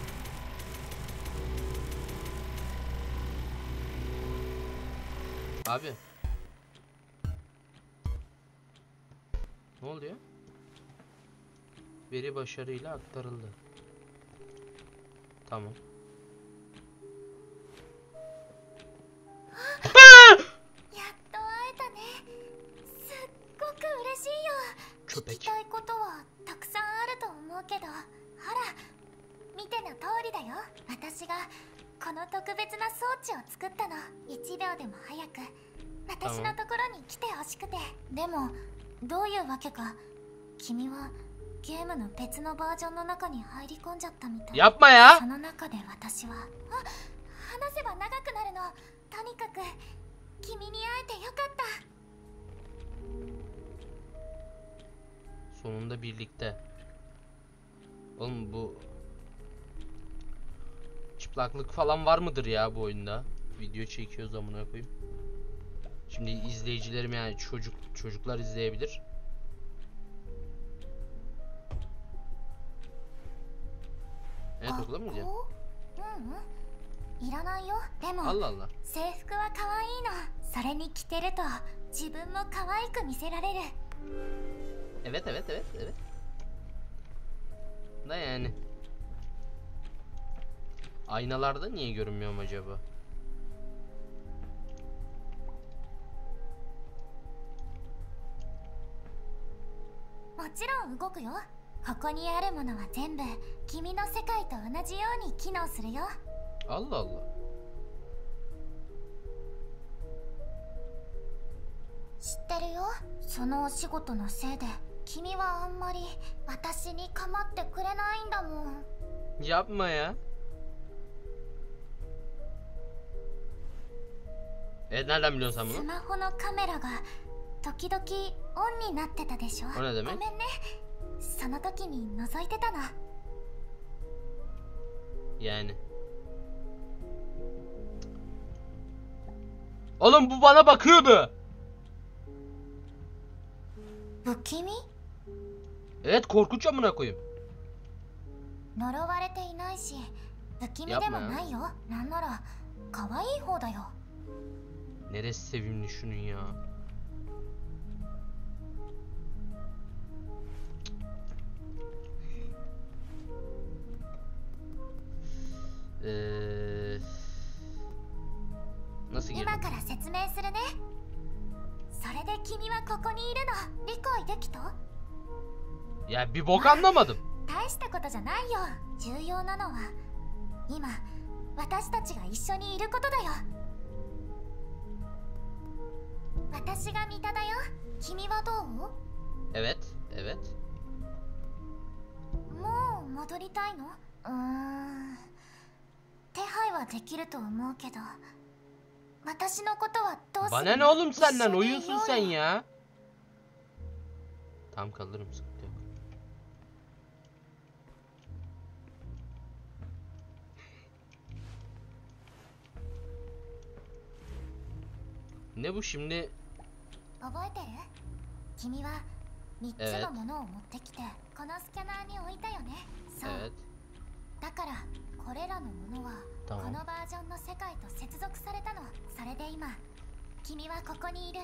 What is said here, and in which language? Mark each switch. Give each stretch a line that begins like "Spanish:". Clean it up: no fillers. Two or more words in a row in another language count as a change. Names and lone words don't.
Turkish: Abi. Ne oldu ya? Veri başarıyla aktarıldı. Tamam.
Japanese: やっと会えたね。すっごく嬉しいよ。聞きたいことはたくさんあると思うけど、ほら見ての通りだよ。私がこの特別な装置を作ったの。1秒でも早く私のところに来てほしくて。でもどういうわけか君はゲームの別のバージョンの中に入り込んじゃったみたい。やっぱや。その中で私は話せば長くなるの。とにかく君に会えてよかった。
Turkish: Sonunda birlikte. Oğlum bu çıplaklık falan var mıdır ya bu oyunda? Video çekiyoruz amına koyayım. Şimdi izleyicilerim yani çocuklar izleyebilir. Evet okula mı gidiyorsun?
Japanese: いらないよ。でも
Turkish: Allah Allah.
Japanese: 制服は可愛いの。それに着てると自分も可愛く見せられる。
Turkish: Evet. Da yani. Aynalarda niye görünmüyorum acaba?
Japanese: もちろん動くよ。ここにあるものは全部君の世界と同じように機能するよ。
Turkish: Allah Allah.
Japanese: 知ってるよ。そのお仕事のせいで君はあんまり私に構ってくれないんだもん。
Turkish: Yapma ya. Nereden biliyorsun sen
Japanese: ス
Turkish: bunu?
Japanese: マホのカメラが時々オンになってたでしょ。
Turkish: O ne
Japanese: ご
Turkish: demek?
Japanese: めんね。その時に覗いてたの。
Turkish: Yani. Oğlum bu bana bakıyordu.
Japanese: 不気味？
Turkish: Evet korkunç amına koyayım.
Japanese: 呪われていないし不気味でもないよ。なんなら可愛い方だよ。
Turkish: Neresi sevimli şunun ya. Nasıl
Japanese: 今
Turkish: girdim?
Japanese: から説明するね。それで君はここにいるの理解できた？
Turkish: Ya bir bok anlamadım.
Japanese: 大したことじゃないよ。重要なのは今私たちが一緒にいることだよ。私が三田だよ。君はどう？
Turkish: Evet.
Japanese: もう戻りたいの？手配はできると思うけど私のことはどうする？
Turkish: Bana ne oğlum senden oyunsun sen ya. Tam kalırım sıkıntı yok. Ne bu şimdi?
Japanese: 覚えてる？君は3つのものを持ってきてこのスキャナーに置いたよね。そう。
Turkish: Evet.
Japanese: だからこれらのものはこ
Turkish: Tamam.
Japanese: のバージョンの世界と接続されたの。それで今君はここにいる。